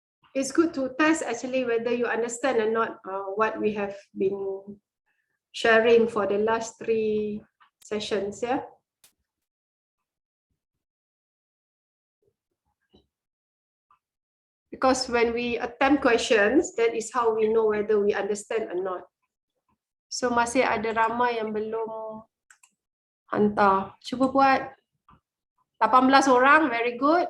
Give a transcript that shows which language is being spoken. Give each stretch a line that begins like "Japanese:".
English: It's good to test actually whether you understand or not what we have been sharing for the last 3 sessions, yeah. Because when we attempt questions, that is how we know whether we understand or not.
Malay: So masih ada ramai yang belum hantar. Cuba buat 18 orang,
English: very good.